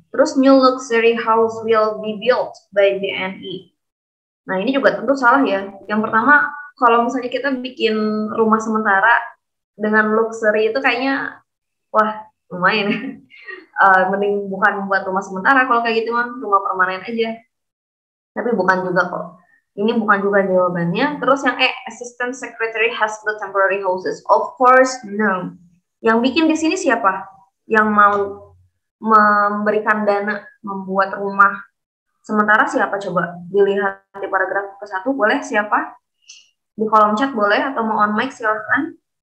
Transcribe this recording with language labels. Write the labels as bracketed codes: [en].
[id] Terus [en] new luxury house will be built by BNI. [id] Nah, ini juga tentu salah ya. Yang pertama, kalau misalnya kita bikin rumah sementara dengan luxury itu kayaknya, wah, lumayan. Mending bukan buat rumah sementara, kalau kayak gitu mah rumah permanen aja. Tapi bukan juga kok. Ini bukan juga jawabannya. Terus yang E, [en] assistant secretary has built temporary houses. Of course, no. [id] Yang bikin di sini siapa? Yang mau memberikan dana membuat rumah sementara siapa coba? Dilihat di paragraf ke-1, boleh siapa? Di kolom chat boleh, atau mau on mic silahkan.